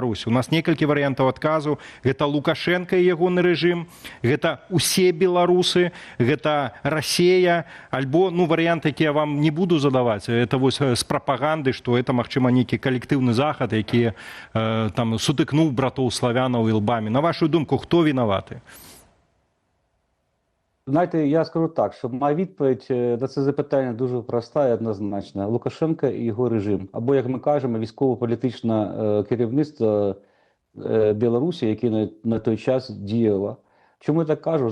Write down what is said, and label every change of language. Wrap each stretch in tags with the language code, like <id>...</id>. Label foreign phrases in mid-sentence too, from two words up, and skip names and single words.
<be>У нас некалькі варыянтаў адказу. Гэта Лукашенко і ягоны рэжым, гэта усе беларусы, гэта Расія, альбо, ну, варыянт, які я вам не буду задаваць, это вось з прапаганды, што это, магчыма, нейкі калектыўны захад, які там сутыкнуў братоў славянаў ілбамі. На вашу думку, хто вінаваты?</be> <uk>Знаєте, я скажу так, що моя відповідь на це запитання дуже проста і однозначна. Лукашенко і його режим. Або, як ми кажемо, військово-політичне керівництво Білорусі, яке на той час діяло. Чому я так кажу?</uk>